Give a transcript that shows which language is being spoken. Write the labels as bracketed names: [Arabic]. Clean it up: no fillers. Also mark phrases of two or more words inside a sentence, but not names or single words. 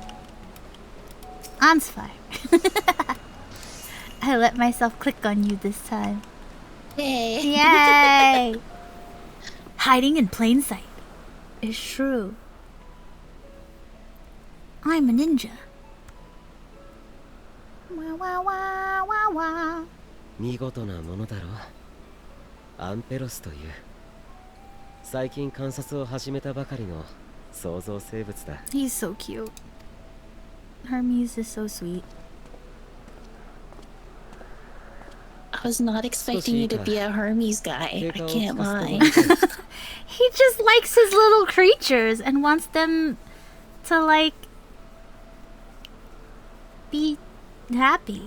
[English] On's fire. I let myself click on you this time. Hey. Yay! Hiding in plain sight is true. I'm a ninja. Wah, wah, wah, wah, wah. [Japanese] 見事なものだろう。アンペロスという最近観察を始めたばかりの創造生物だ。 [English] He's so cute. Hermes is so sweet. I was not expecting you to be a Hermes guy. I can't lie. He just likes his little creatures and wants them to like be happy.